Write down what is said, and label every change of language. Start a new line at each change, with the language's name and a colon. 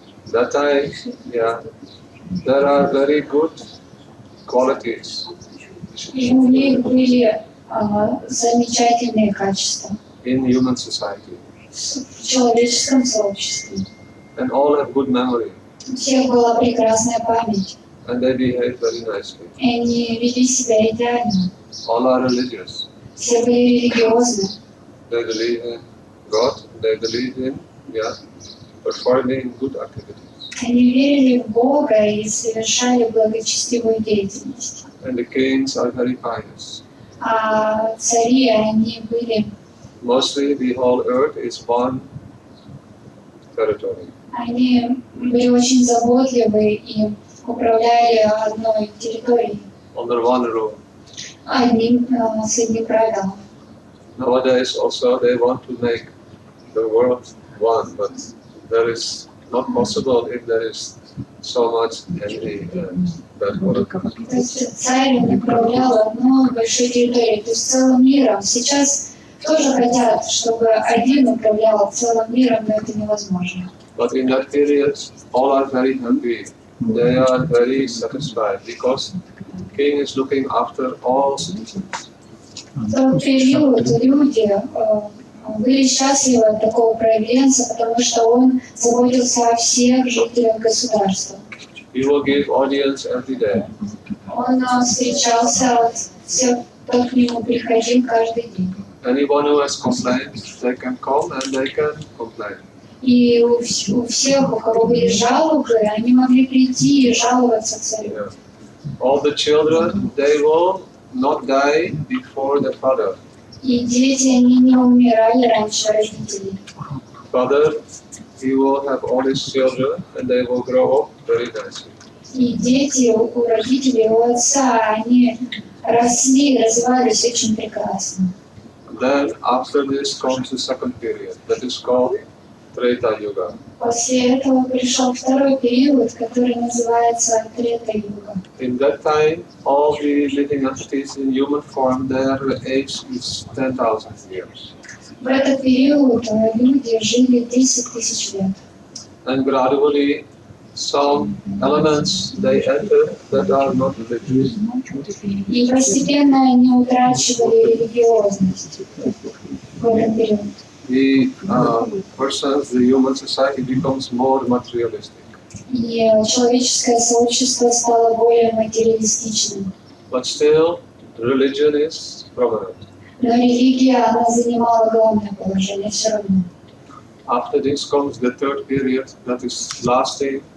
English: That time, yeah, there are very good qualities.
Russian: И у них были замечательные качества
English: in human society.
Russian: в человеческом сообществе.
English: And all have good memory.
Russian: У всех была прекрасная память.
English: And they behave very nicely.
Russian: И они вели себя идеально.
English: All are religious.
Russian: Все были религиозны.
English: They believe in God. They believe in, performing good activities.
Russian: Они верили в Бога и совершали благочестивую деятельность.
English: And the kings are very pious.
Russian: А цари, они были...
English: Mostly the whole earth is one territory.
Russian: Они были очень заботливы и управляли одной территорией.
English: Under one rule.
Russian: С одним правилом.
English: Nowadays also they want to make the world one, but there is not possible if there is so much envy and bad qualities.
Russian: То есть царь управлял одной большой территорией, то есть целым миром. Сейчас тоже хотят, чтобы один управлял целым миром, но это невозможно.
English: But in that period, all are very happy. They are very satisfied because king is looking after all citizens.
Russian: В тот период люди были счастливы от такого правленца, потому что он заботился о всех жителях государства.
English: He will give audience every day.
Russian: Он встречался с всем, кто к нему приходил каждый день.
English: Anyone who has complaints, they can come and they can complain.
Russian: И у всех, у кого были жалобы, они могли прийти и жаловаться царю.
English: Yeah. All the children, they will not die before the father.
Russian: И дети, они не умирали раньше родителей.
English: Father, he will have all his children and they will grow up very nicely.
Russian: И дети у родителей, у отца, они росли, развивались очень прекрасно.
English: Then after this comes the second period, that is called Treta Yuga.
Russian: После этого пришел второй период, который называется Трета-юга.
English: In that time, all the living entities in human form, their age is 10,000 years.
Russian: В этот период люди жили 10 тысяч лет.
English: And gradually, some elements they enter that are not religious.
Russian: И постепенно они утрачивали религиозность в этот период.
English: The persons, the human society becomes more materialistic.
Russian: И человеческое сообщество стало более материалистичным.
English: But still, religion is prominent.
Russian: Но религия, она занимала главное положение все равно.
English: After this comes the third period that is lasting.